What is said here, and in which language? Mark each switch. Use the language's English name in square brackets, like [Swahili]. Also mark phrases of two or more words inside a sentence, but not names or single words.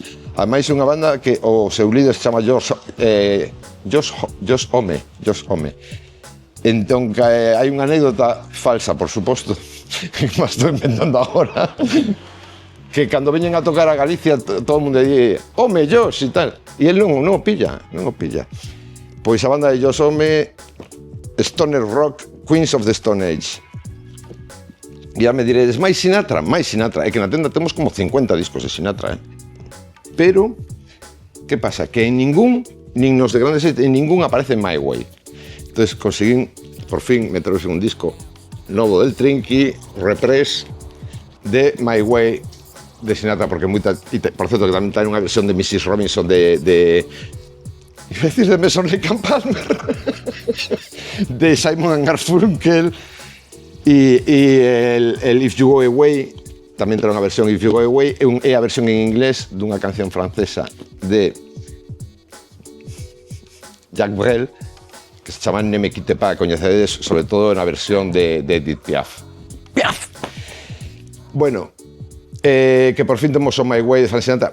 [Galician] Ademais, é unha banda que o seu líder se chama Josh Homme. Entón, hai unha anécdota falsa, por suposto, que me estou inventando agora, que cando veñen a tocar a Galicia, todo o mundo di, home, Josh, e tal. E el non o pilla. Pois a banda de Josh Homme, [English] Stoner Rock, [Galician] Queens of the Stone Age. E ya me diredes, máis Sinatra. É que na tenda temos como 50 discos de Sinatra, Pero, que pasa? Que en ningún, nin nos de grandes, en ningún aparece My Way. Entonces conseguín, por fin, meteros en un disco novo del Trinky, Repress, de My Way de Sinatra, porque por certo que tamén ten unha versión de Mrs. Robinson de [Spanish] iba a decir [Galician] de Emerson Lake and Palmer, de Simon and Garfunkel, e el If You Go Away, tamén ten unha versión If You Go Away, é a versión en inglés dunha canción francesa de Jacques Brel, que se chama Ne me quitte pas, coñecedes sobre todo na versión de Edith Piaf. Bueno, que por fin temos o My Way de Frank Sinatra.